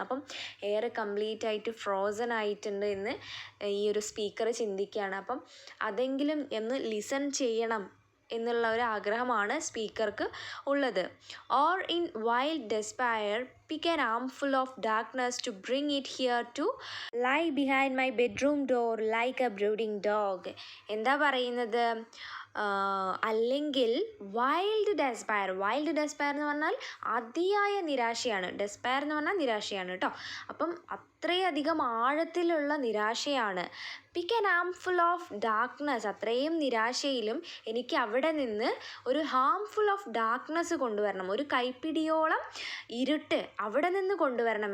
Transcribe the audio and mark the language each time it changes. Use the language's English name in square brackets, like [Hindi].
[Malayalam] അപ്പം air complete ആയിട്ട് frozen ആയിട്ടുണ്ട് എന്ന് ഈ ഒരു സ്പീക്കർ ചിന്തിക്കുകയാണ്. അപ്പം അതെങ്കിലും ഒന്ന് ലിസൺ ചെയ്യണം എന്നുള്ള ഒരു ആഗ്രഹമാണ് സ്പീക്കർക്ക് ഉള്ളത്. [English] Or in wild despair pick an armful of darkness to bring it here to lie behind my bedroom door like a brooding dog. [Malayalam] എന്താ പറയുന്നത്? അല്ലെങ്കിൽ വൈൽഡ് ഡെസ്പയർ എന്ന് പറഞ്ഞാൽ അതിയായ നിരാശയാണ്. ഡെസ്പയർ എന്ന് പറഞ്ഞാൽ നിരാശയാണ് കേട്ടോ. അപ്പം അത്രയധികം ആഴത്തിലുള്ള നിരാശയാണ്. [English] pick an armful of darkness, [Malayalam] അത്രയും നിരാശയിലും എനിക്ക് അവിടെ നിന്ന് ഒരു [English] armful of darkness [Malayalam] കൊണ്ടുവരണം, ഒരു കൈപ്പിടിയോളം ഇരുട്ട് അവിടെ നിന്ന് കൊണ്ടുവരണം.